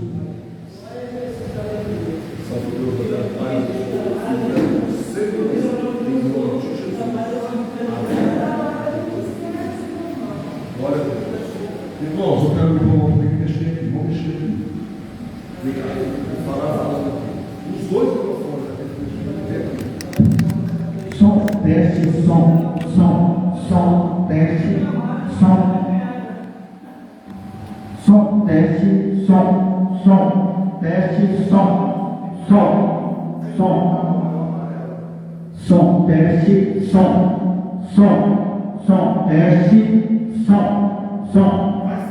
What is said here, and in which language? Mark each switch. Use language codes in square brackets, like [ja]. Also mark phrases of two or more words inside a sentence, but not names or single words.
[pt] Glória a Deus. Irmãos, eu quero que vamos ter que mexer aqui. Vamos mexer aqui. Obrigado. Falar os dois microfones aqui. Som, teste, som, teste, som. Som, teste, som, teste, som, som, teste, som, teste, som.